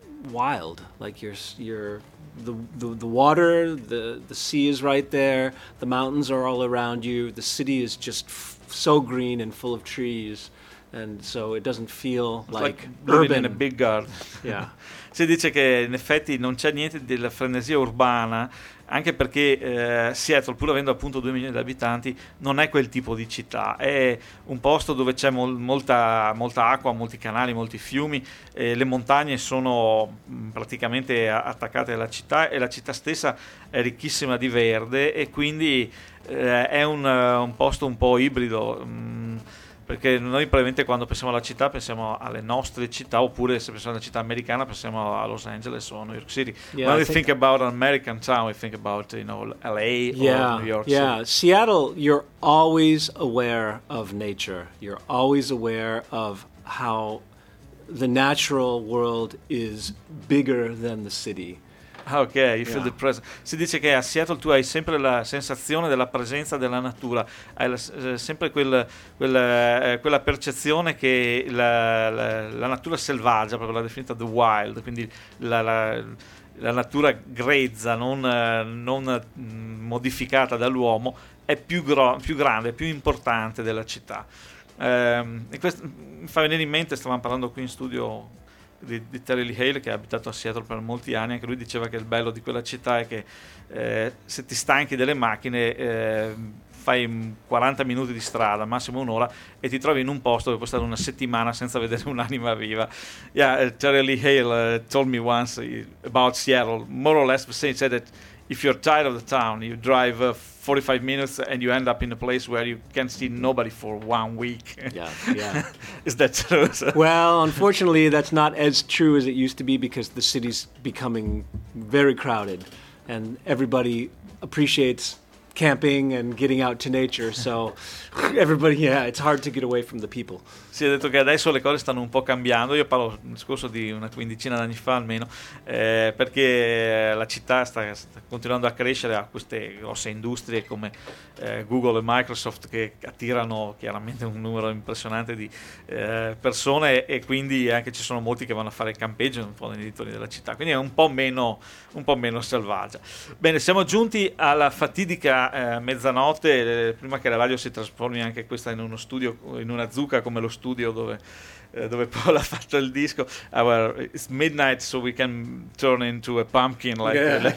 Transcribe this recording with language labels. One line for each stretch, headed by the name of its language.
English: wild, like you're the water, the sea is right there, the mountains are all around you, the city is just so green and full of trees, and so it doesn't feel like urban. In a big garden. Yeah.
Italian: Si dice che in effetti non c'è niente della frenesia urbana, anche perché Seattle, pur avendo appunto 2 milioni di abitanti, non è quel tipo di città. È un posto dove c'è molta acqua, molti canali, molti fiumi, le montagne sono praticamente attaccate alla città e la città stessa è ricchissima di verde, e quindi è un posto un po' ibrido. Perché noi probabilmente quando pensiamo alla città pensiamo alle nostre città, oppure se pensiamo alla città americana pensiamo a Los Angeles o New York City.
English: Yeah, when we think about an American town, we think about, you know, LA yeah, or New York. Yeah, so. Seattle, you're always aware of nature. You're always aware of how the natural world is bigger than the city. Ok, you feel the presence.
Italian: Si dice che a Seattle tu hai sempre la sensazione della presenza della natura, hai sempre quella percezione che la natura selvaggia, proprio la definita the wild, quindi la natura grezza, non modificata dall'uomo, è più grande, più importante della città. E questo mi fa venire in mente, stavamo parlando qui in studio di Terry Lee Hale, che ha abitato a Seattle per molti anni, anche lui diceva che il bello di quella città è che se ti stanchi delle macchine fai 40 minuti di strada, massimo un'ora, e ti trovi in un posto dove puoi stare una settimana senza vedere un'anima viva.
English: Yeah, Terry Lee Hale told me once about Seattle, more or less the same. He said that if you're tired of the town, you drive 45 minutes and you end up in a place where you can't see nobody for 1 week. Yeah. Is that true? Well, unfortunately, that's not as true as it used to be, because the city's becoming very crowded and everybody appreciates camping and getting out to nature, so everybody, it's hard to get away from the people.
Italian: Si è detto che adesso le cose stanno un po' cambiando. Io parlo del discorso di una quindicina d'anni fa almeno, perché la città sta continuando a crescere, ha queste grosse industrie come Google e Microsoft che attirano chiaramente un numero impressionante di persone, e quindi anche ci sono molti che vanno a fare campeggio un po' nei dintorni della città, quindi è un po' meno selvaggia. Bene, siamo giunti alla fatidica mezzanotte, prima che la radio si trasformi anche questa in uno studio, in una zucca come lo studio dove Paul ha fatto il disco.
English: It's midnight, so we can turn into a pumpkin, like